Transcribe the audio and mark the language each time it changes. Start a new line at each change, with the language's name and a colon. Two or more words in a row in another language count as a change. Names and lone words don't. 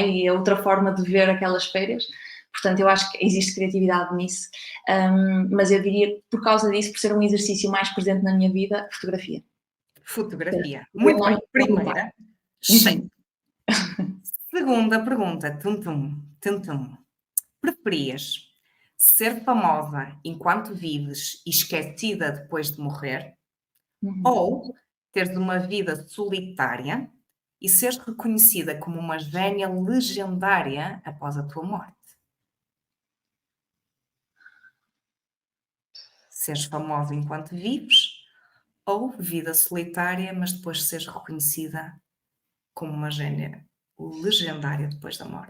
Portuguese: E é outra forma de ver aquelas férias. Portanto, eu acho que existe criatividade nisso, mas eu diria, por causa disso, por ser um exercício mais presente na minha vida, fotografia. Fotografia. Muito bem. Primeira. Segunda pergunta. Tum, tum, tum, tum. Preferias ser famosa enquanto vives e esquecida depois de morrer, ou teres uma vida solitária e seres reconhecida como uma gênia legendária após a tua morte? Seres famosa enquanto vives, ou vida solitária, mas depois seres reconhecida como uma gênia legendária depois da morte?